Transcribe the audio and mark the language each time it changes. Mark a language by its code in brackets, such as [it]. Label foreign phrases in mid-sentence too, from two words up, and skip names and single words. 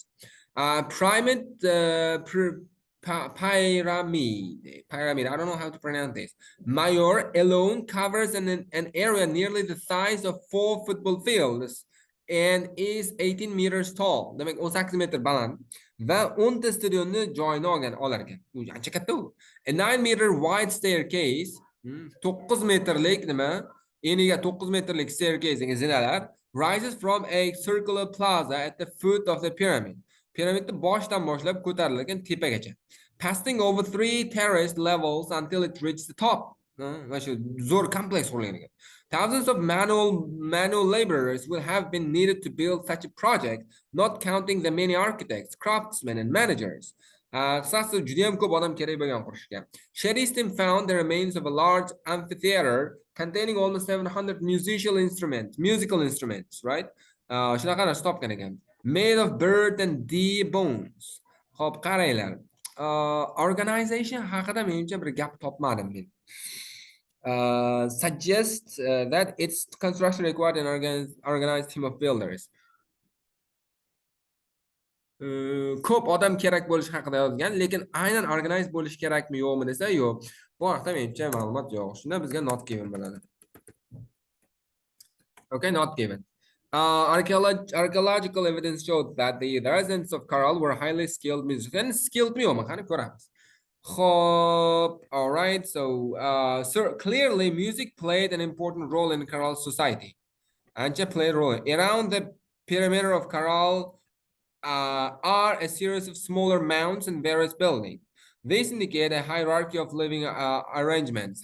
[en] Pyramid, I don't know how to pronounce this. Mayor alone covers an area nearly the size of 4 football fields and is 18 meters tall. [uz] Demek 18 metr baland va 10 ta stadionni joyini olar ekan. U ancha katta u. [en] A 9 meter wide staircase, [uz] 9 metrlik nima? Eniga 9 metrlik staircase degan zinalar [en] rises from a circular plaza at the foot of the pyramid. [uz] Piramidni boshdan boshlab ko'tarilgan tepagacha. [en] Passing over 3 terraced levels until it reaches the top. [uz] Va shu zo'r kompleks qurilgan ekan. [en] Thousands of manual laborers will have been needed to build such a project, not counting the many architects, craftsmen, and managers. Sherry's team found the remains of a large amphitheater containing almost 700 musical instruments, right? Made of bird and deer bones. [uz] Hop, qaranglar. Organization haqida menimcha bir gap topmadim men. [en] Suggests that its construction required an organized team of builders. [uz] Ko'p odam kerak bo'lishi haqida yozgan, lekin aynan organized bo'lish kerakmi yo'qmi desa, yo'q. Bu haqida menimcha ma'lumot yo'q. Shunda bizga [en] not given [uz] bo'ladi. Okay, [en] not given. Archaeological evidence showed that the residents of Caral were highly skilled musicians. [uz] Skilled mi yo'qmi? Qani ko'ramiz. [en] All right, so clearly music played an important role in Caral society. Ancha played a role. Around the perimeter of Caral are a series of smaller mounds and various buildings. These indicate a hierarchy of living arrangements.